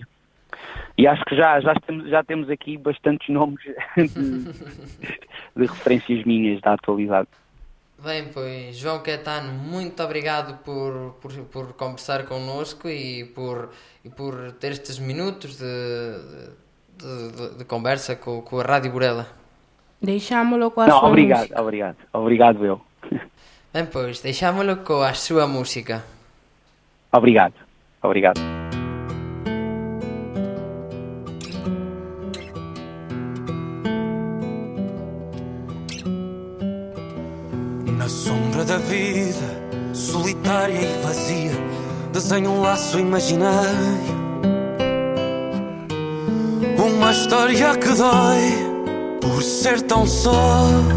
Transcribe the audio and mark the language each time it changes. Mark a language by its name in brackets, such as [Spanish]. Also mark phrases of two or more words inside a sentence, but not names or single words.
[Portuguese] E acho que já temos aqui bastantes nomes de referências minhas da atualidade. Bem, pois, João Caetano, muito obrigado por conversar connosco e por ter estes minutos de conversa co Radio Burela. [Galician] Deixámolo coa [Portuguese] Não, [Galician] súa [Portuguese] obrigado, [Galician] música. [Portuguese] obrigado eu. [Galician] Ben, pois, deixámolo coa súa música. [Portuguese] Obrigado. Na sombra da vida, solitária e vazia, desenho um laço imaginário, uma história que dói por ser tão só.